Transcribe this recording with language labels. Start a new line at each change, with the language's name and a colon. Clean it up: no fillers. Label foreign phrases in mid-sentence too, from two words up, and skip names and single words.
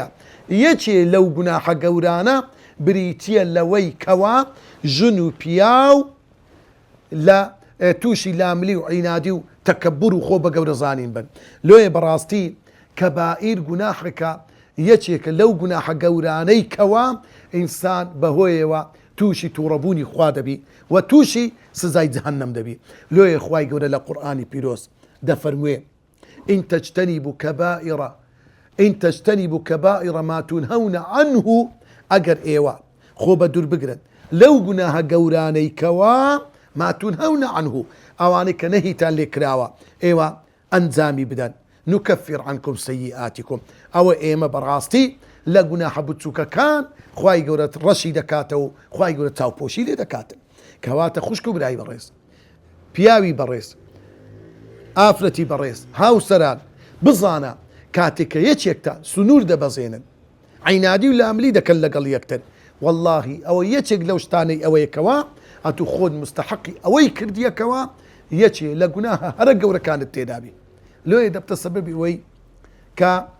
Central Kurdish: یەکێ لەو گوناحە گەورانە بریتیە لەوەی کەوا ژن و پیاو لە تووشی لاملی و عینادی و تەکەببر و خۆ بە گەورەزانین بن. لۆیە بەڕاستی کەبائیر گوناحێکە یەکێکە لەو گوناحە گەورانەی کەوا ئینسان بەهۆیەوە تووشی تووڕەبوونی خوا دەبی و تووشی سزای جەهەنەم دەبی. لۆیە خوای گەورە لە قورئانی پیرۆز دەفەرموێ
Arabic: إن تجتنبوا كبائر ما تنهون عنه
Central Kurdish: ئەگەر ئێوە خۆ بە دوور بگرن لەو گوناحە گەورانەی کەوا
Arabic: ما تنهون عنه
Central Kurdish: ئەوانەی کە نەهیتان لێ کراوە ئێوە ئەنجامی بدەن
Arabic: نكفر عنكم سيئاتكم
Central Kurdish: ئەوە ئێمە بەڕاستی لە گوناحە بچووکەکان خوای گەورە ڕەشی دەکاتەوە خوای گەورە چاوپۆشی لێ دەکاتن. کەواتە خوشک و برای بەڕێز پیاوی بەڕێز ئافرەتی بەڕێز هاوسەران بزانە کاتێککە یەکێکتان سنوور دەبەزێنن عینادی و لاملی دەکەن لەگەڵ یەکتر واللهی ئەوە یەکێک لەو شتانەی ئەوەیەکەوە ئەتو خۆت مستحقی ئەوەی کردیەکەوە یەکێ لە گوناحە هەرە گەورەکانت تێدابی لۆیە دەبتە سەبەبی ئەوەی کە